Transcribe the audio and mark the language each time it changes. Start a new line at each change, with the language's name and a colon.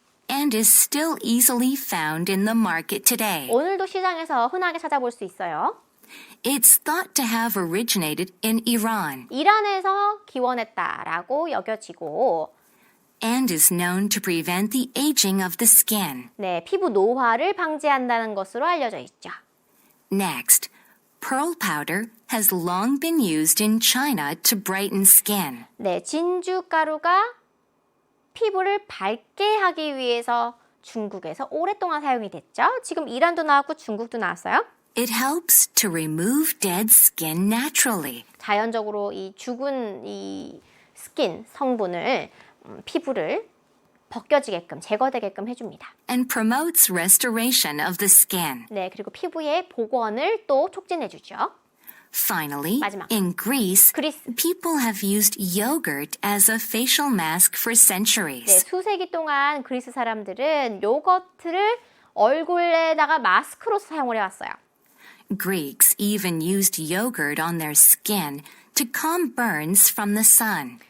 English: And is still easily found in the market today.
Korean: 오늘도 시장에서 흔하게 찾아볼 수 있어요.
English: It's thought to have originated in Iran
Korean: 이란에서 기원했다라고 여겨지고
English: and is known to prevent the aging of the skin.
Korean: 네, 피부 노화를 방지한다는 것으로 알려져 있죠.
English: Next, pearl powder has long been used in China to brighten skin.
Korean: 네, 진주가루가 피부를 밝게 하기 위해서 중국에서 오랫동안 사용이 됐죠. 지금 이란도 나왔고 중국도 나왔어요.
English: It helps to remove dead skin naturally.
Korean: 자연적으로 이 죽은 이 스킨 성분을 피부를 벗겨지게끔 제거되게끔 해줍니다.
English: And promotes restoration of the skin.
Korean: 네, 그리고 피부의 복원을 또 촉진해주죠.
English: Finally,
Korean: 마지막.
English: in Greece,
Korean: 그리스.
English: people have used yogurt as a facial mask for
Korean: 네,
English: centuries.
Korean: 수세기 동안 그리스 사람들은 요거트를 얼굴에다가 마스크로서 사용을 해왔어요.
English: Greeks even used yogurt on their skin to calm burns from the sun.